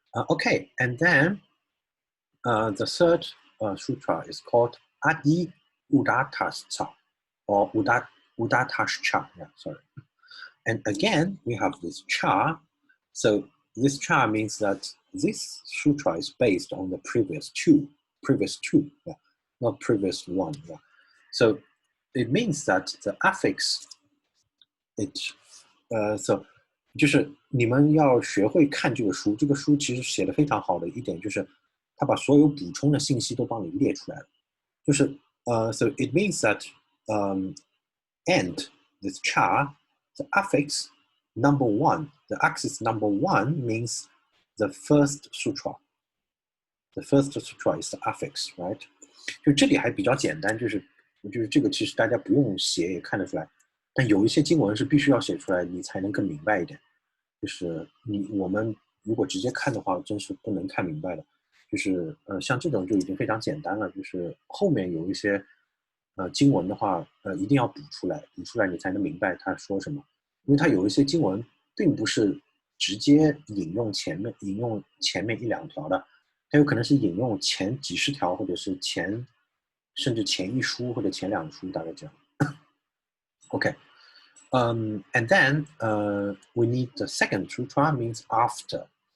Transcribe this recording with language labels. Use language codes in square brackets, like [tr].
[en] Okay, and then the third sutra is called Adi Udatascha or Udatascha. Yeah, sorry. And again, we have this cha. So this cha means that this sutra is based on the previous two, yeah, not previous one. Yeah. So it means that the affix, so [zh] 就是你们要学会看这个书，这个书其实写的非常好的一点就是，它把所有补充的信息都帮你列出来了。 [en] 就是 so it means that and this cha, the affix number one, the axis number one means the first sutra. The first sutra is the affix, right? [zh] 就这里还比较简单，就是这个其实大家不用写也看得出来，但有一些经文是必须要写出来，你才能更明白一点。就是我们如果直接看的话，真是不能看明白的。就是像这种就已经非常简单了，就是后面有一些经文的话，一定要补出来你才能明白他说什么。因为他有一些经文并不是直接引用前面一两条的，它有可能是引用前几十条，或者是甚至前一书或者前两书，大概这样。 [en] Okay. And then we need the second sutra, means after.